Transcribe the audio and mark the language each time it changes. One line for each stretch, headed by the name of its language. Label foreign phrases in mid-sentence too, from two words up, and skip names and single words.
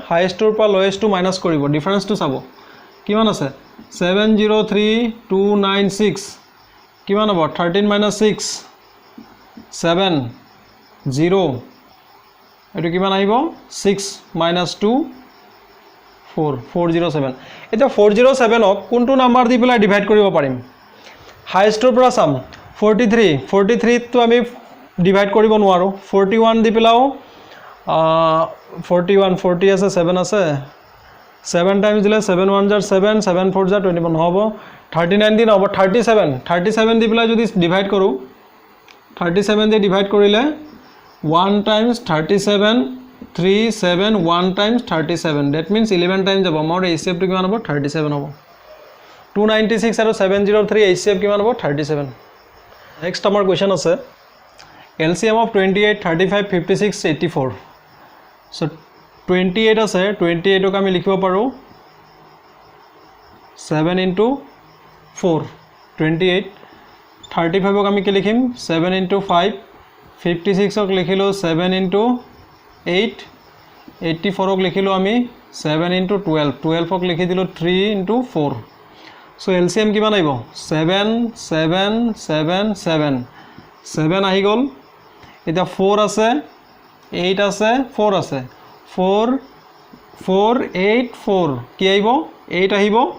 Assamese: হাইয়েস্ট টুৰ পৰা লোয়েস্ট টু মাইনাস কৰিব ডিফাৰেন্স টু চাব কিমান আছে 703 296 কিমান হ'ব 13 minus 6 7 0 এটো কিমান আহিব 6 minus 2 4 407 এটা 407 ক কোনটো নাম্বার দি পেলাই ডিভাইড কৰিব পাৰিম হাইয়েস্টৰ পৰা চাম 43 তো আমি ডিভাইড কৰিব নোৱাৰো 41 দি পেলাও 41 40 আছে 7 আছে 7 টাইমস দিলে 7
English: 1s are
Assamese: 7 7
English: 4s are
Assamese: 21 নহব 39 দিন হ'ব 37 দি পেলাই যদি ডিভাইড কৰো 37 দি ডিভাইড কৰিলে 1 times 37 3 7 1 times 37
English: that means 11 times
Assamese: যাব মোৰ HCF টো কিমান হ'ব 37 হ'ব 296 আৰু 703 HCF কিমান হ'ব 37 নেক্সট আমাৰ কোৱেশ্চন আছে
English: LCM of 28 35 56 84 so
Assamese: 28 আছে 28 ক আমি লিখিব পাৰো 7 into 4 28 35 ক আমি কি লিখিম 7 into 5 56 ক লিখিলো 7 into 8 84 ক লিখিলো আমি 7 into 12 12 ক লিখি দিলো 3 into 4 so LCM কিমান আইব 7 7 7 7 7 আহি গল এটা 4 আছে 8 আছে 4 আছে 4 4 8 4 কি আইব 8 আহিব